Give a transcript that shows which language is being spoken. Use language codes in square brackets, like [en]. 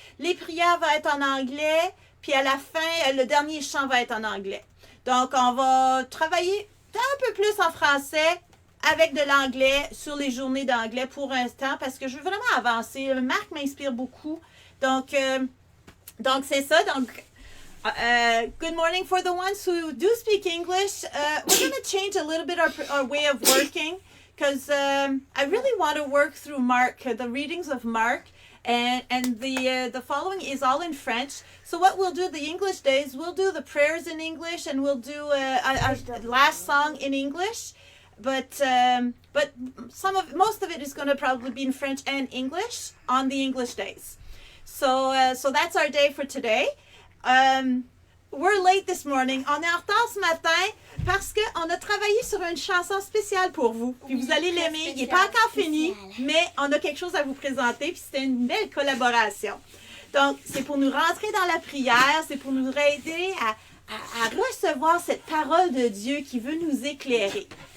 [fr] Les prières vont être en anglais. Puis à la fin, le dernier chant va être en anglais. Donc, on va travailler un peu plus en français avec de l'anglais sur les journées d'anglais pour l'instant parce que je veux vraiment avancer. Marc m'inspire beaucoup. Donc c'est ça. [en] Donc, good morning for the ones who do speak English. We're going to change a little bit our way of working because I really want to work through Mark, the readings of Mark. And the following is all in French. So what we'll do the English days, we'll do the prayers in English and we'll do a last song in English. But most of it is going to probably be in French and English on the English days. So that's our day for today. We're late this morning. [fr] On est en retard ce matin parce qu'on a travaillé sur une chanson spéciale pour vous. Puis vous allez l'aimer. Il n'est pas encore fini, mais on a quelque chose à vous présenter. Puis c'était une belle collaboration. Donc, c'est pour nous rentrer dans la prière. C'est pour nous aider à recevoir cette parole de Dieu qui veut nous éclairer.